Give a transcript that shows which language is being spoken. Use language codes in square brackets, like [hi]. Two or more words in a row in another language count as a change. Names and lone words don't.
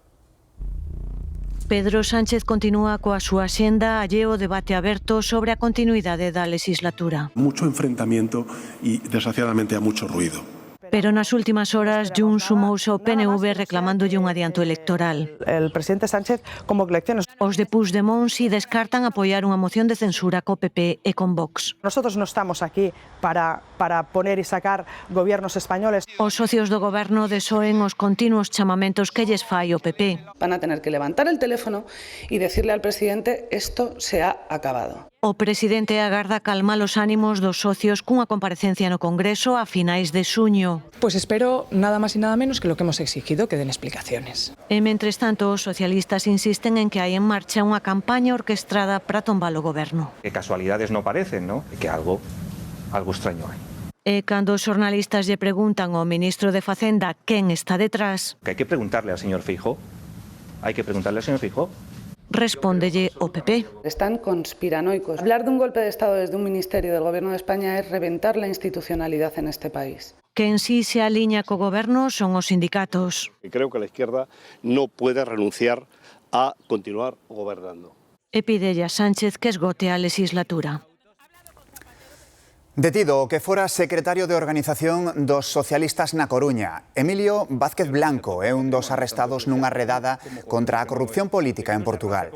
[gl] Pedro Sánchez continúa coa súa axenda alleo debate aberto sobre a continuidade da legislatura. [es] Mucho enfrentamiento y, desgraciadamente, a mucho ruido. [gl] Pero nas últimas horas Junts sumouse ao PNV reclamándolle un adianto electoral. [es] El presidente Sánchez convoca elecciones. [gl] Os de Puigdemont si descartan apoiar unha moción de censura co PP e con Vox. [es] Nosotros no estamos aquí para poner y sacar gobiernos españoles. [gl] Os socios do goberno desoen os continuos chamamentos que lles fai o PP. [es] Van a tener que levantar el teléfono y decirle al presidente esto se ha acabado. [gl] O presidente agarda calmar os ánimos dos socios cunha comparecencia no Congreso a finais de xuño. [es] Pues espero [gl] nada máis e nada menos [es] que lo que hemos exigido, que den explicaciones. [gl] E, mentres tanto, os socialistas insisten en que hai en marcha unha campaña orquestrada para tombar o goberno. [es] Que casualidades no parecen, ¿no? Que algo extraño hai. [gl] E cando os xornalistas lle preguntan ao ministro de Facenda quen está detrás, Que hai que preguntarle ao señor Feijóo. Hai que preguntarle ao señor Feijóo. Respóndelle o PP. [es] Están conspiranoicos. Hablar de un golpe de Estado desde un ministerio del Gobierno de España es reventar la institucionalidad en este país. [gl] Que en sí se alinea co goberno son os sindicatos. [es] Creo que la izquierda no puede renunciar a continuar gobernando. [gl] E pídelle a Sánchez que esgote a legislatura. Detido o que fora secretario de organización dos socialistas na Coruña, Emilio Vázquez Blanco é un dos arrestados nunha redada contra a corrupción política en Portugal.